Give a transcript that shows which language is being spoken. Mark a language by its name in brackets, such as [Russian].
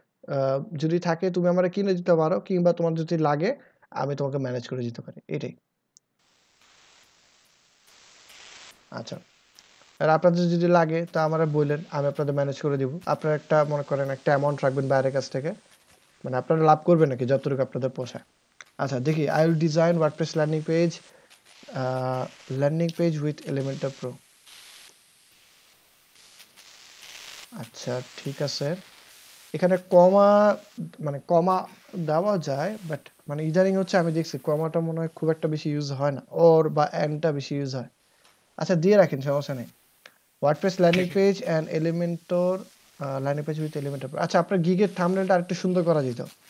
[Bangla] আ যদি থাকে তুমি আমারে কিনে দিতে পারো, কিংবা তোমার যদি লাগে আমি তোমাকে ম্যানেজ করে দিতে পারি।" এটাই। আচ্ছা। আর আপনাদের যদি লাগে তা আমারে বইলেন, আমি আপনাদের ম্যানেজ করে দিব। আপনারা একটা মনে করেন একটা অ্যামাউন্ট রাখবেন বাইরের কাছ থেকে। মানে আপনারা লাভ করবেন নাকি যতটুকু আপনাদের পোষায়। আচ্ছা দেখি, [English] I will design WordPress a landing page with Elementor Pro। [Bangla] আচ্ছা ঠিক আছে। এখানে কমা মানে কমা দেওয়া যায়, বাট মানে ইদানিং হচ্ছে আমি দেখছি কমাটা মনে হয় খুব একটা বেশি ইউজ হয় না, ওর বা এন্ডটা বেশি ইউজ হয়। আচ্ছা দিয়ে রাখেন, সমস্যা নেই। ওয়ার্ডপ্রেস ল্যান্ডিং ঠিক আছে। Page and Elementor, landing page with Elementor. আচ্ছা আপনার গিগের থাম্বনেলটা আরেকটু সুন্দর করা যেত।